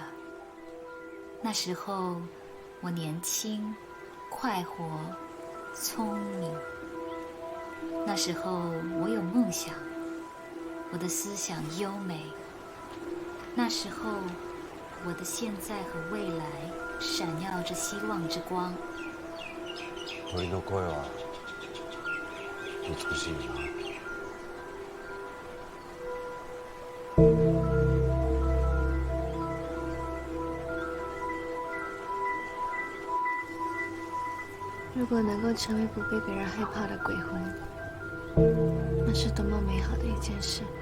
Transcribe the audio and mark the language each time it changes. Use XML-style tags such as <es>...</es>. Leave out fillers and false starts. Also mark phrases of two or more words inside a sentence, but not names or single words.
<zh>那时候我年轻、快活、聪明。那时候我有梦想，我的思想优美。那时候我的现在和未来闪耀着希望之光。</zh> <ja>鳥の声は美しいな。</ja> <zh>如果能够成为不被别人害怕的鬼魂，那是多么美好的一件事。</zh>